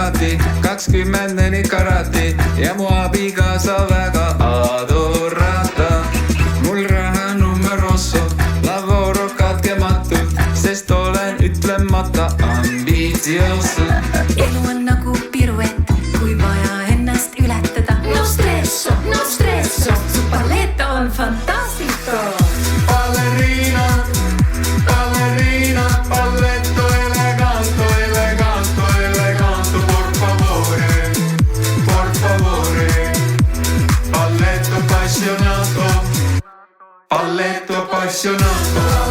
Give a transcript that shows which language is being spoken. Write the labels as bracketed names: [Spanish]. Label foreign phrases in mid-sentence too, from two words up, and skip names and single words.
[Estonian] karati, 24 karati ja mu abikaasa väga adorata. Mul raha numeroso, lavoro katkematu, sest olen ütlemata ambitsioso. Elu on nagu piruett, kui vaja ennast ületada. [Italian] No stresso, [Estonian] su palletto on fantastico. [Italian] Ballerina, ballerina, balletto eleganto, eleganto, eleganto, por favore, por favore. Balletto appassionato, balletto appassionato.